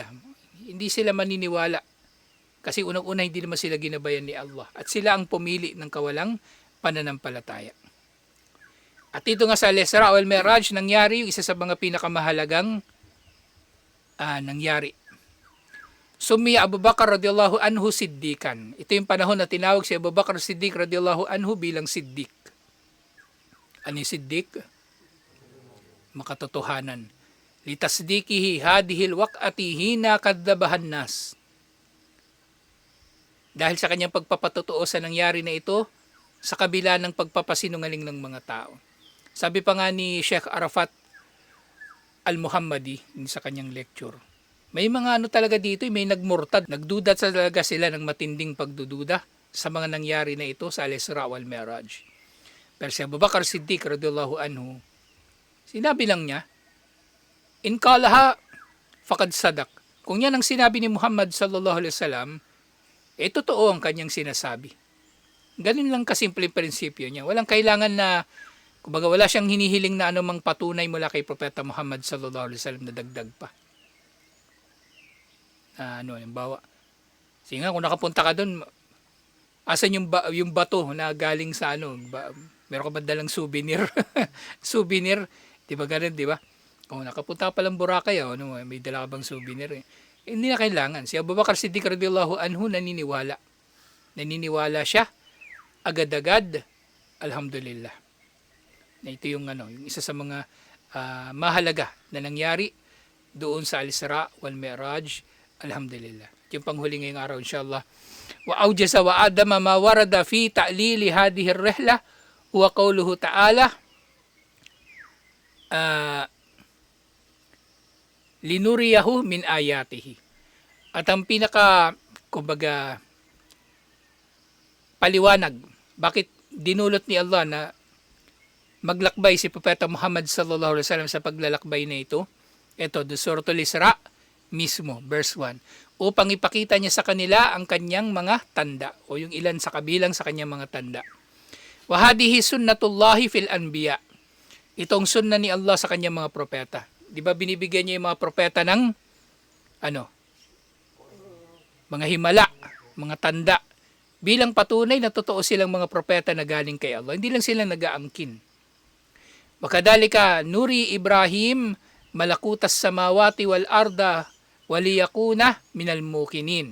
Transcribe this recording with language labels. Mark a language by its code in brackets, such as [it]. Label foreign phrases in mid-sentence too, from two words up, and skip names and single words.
[tl] Hindi sila maniniwala kasi unang-una hindi naman sila ginabayan ni Allah at sila ang pumili ng kawalang pananampalataya. At ito nga sa Al-Isra wal Mi'raj nangyari yung isa sa mga pinakamahalagang nangyari. [ar] سمي أبو بكر رضي الله عنه صديقا. [tl] Ito yung panahon na tinawag si Abu Bakar Siddiq [ar] رضي الله عنه [tl] bilang Siddiq. Ano yung Siddiq? Makatotohanan. [ar] لتصديقه هذه الواقعة حين كذبها الناس. [tl] Dahil sa kanyang pagpapatotoo sa nangyari na ito, sa kabila ng pagpapasinungaling ng mga tao. Sabi pa nga ni Sheikh Arafat Al-Muhammadi sa kanyang lecture, may mga talaga dito, may nagmurtad, nagduda talaga sila ng matinding pagdududa sa mga nangyari na ito sa Al-Isra wal Mi'raj. Pero si Abu Bakar Siddiq [ar] رضي الله عنه, [tl] sinabi lang niya, [ar] إن قالها فقد صدق. [tl] Kung yan ang sinabi ni Muhammad [ar] صلى الله عليه وسلم, [tl] totoo ang kanyang sinasabi. Ganun lang kasimple prinsipyo niya. Walang kailangan na, kumbaga wala siyang hinihiling na anumang patunay mula kay Propeta Muhammad [ar] صلى الله عليه وسلم [tl] na dagdag pa. Yung bawa. Sige nga, kung nakapunta ka doon, asan yung bato na galing sa meron ka ba dalang souvenir? Souvenir, di ba ganun, di ba? Kung nakapunta ka palang Boracay, may dala ka bang souvenir? Hindi na kailangan. Si Abu Bakar Siddiq [ar] رضي الله عنه [tl] naniniwala. Naniniwala siya, agad-agad, alhamdulillah. Na ito yung yung isa sa mga mahalaga na nangyari doon sa Al-Isra wal Mi'raj. Alhamdulillah. Yung panghuli ngayong araw inshallah. [ar] وأوجز وأدق ما ورد في تعليل هذه الرحلة وقوله تعالى لنريه من آياته. [tl] At ang pinaka kumbaga paliwanag bakit dinulot ni Allah na maglakbay si Propeta Muhammad [ar] صلى الله عليه وسلم [tl] sa paglalakbay na ito. Ito, Suratul Isra mismo, verse 1, upang ipakita niya sa kanila ang kanyang mga tanda o yung ilan sa kabilang sa kanyang mga tanda. [ar] وهذه سنة الله في الأنبياء. [tl] Itong sunna ni Allah sa kanyang mga propeta. Di ba binibigyan niya yung mga propeta ng mga himala, mga tanda, bilang patunay na totoo silang mga propeta na galing kay Allah. Hindi lang sila nag-aangkin. [ar] وكذلك نري إبراهيم ملكوت السماوات والأرض وليكون من الموقنين.